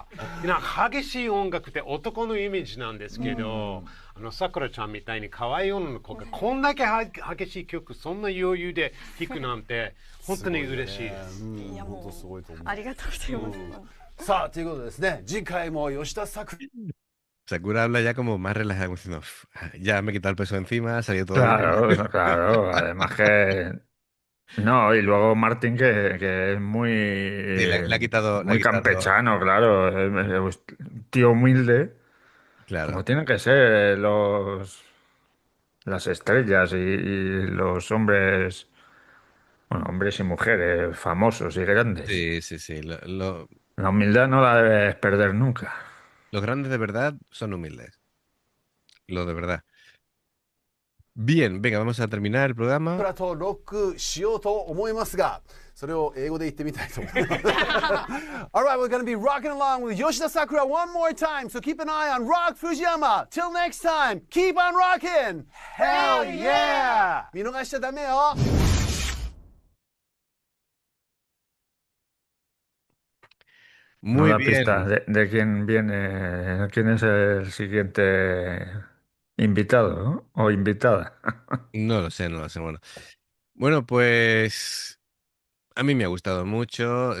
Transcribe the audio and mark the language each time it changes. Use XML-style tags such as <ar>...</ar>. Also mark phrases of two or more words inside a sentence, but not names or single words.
<ja>激しい音楽って男のイメージなんですけど、さくらちゃんみたいに可愛い女の子がこんだけ激しい曲そんな余裕で弾くなんて本当に嬉しいです。いやも本当すごいと思う。ありがとうございます。さあということでですね次回も吉田さく</ja> <es>Sakura habla ya como más relajada, como diciendo, "Uf, ya me he quitado el peso encima, ha salido todo bien". Claro, claro. Además que... No, y luego Martín que es Sí, le ha quitado, le ha muy quitado, campechano, claro. Es un tío humilde, como claro. tienen que ser las estrellas y los hombres, bueno, hombres y mujeres famosos y grandes. Sí, sí, sí. La humildad no la debes perder nunca. Los grandes de verdad son humildes. Lo de verdad. Bien, venga, vamos a terminar el</es> <ja>プ</ja> <es>programa.</es> <ja>ラとロックしようと思いますがそれを英語で言ってみたいと思います</ja> <en>Alright, we're gonna be rocking along with Yoshida Sakura one more time, so keep an eye on Rock Fujiyama. Till next time, keep on rocking! Hell yeah!</en> <ja>見逃しちゃダメよ</ja> <es>No Muy da pista bien. de quién viene, quién es el siguiente invitado, ¿no? O invitada. No lo sé, no lo sé. Bueno, pues a mí me ha gustado mucho.</es>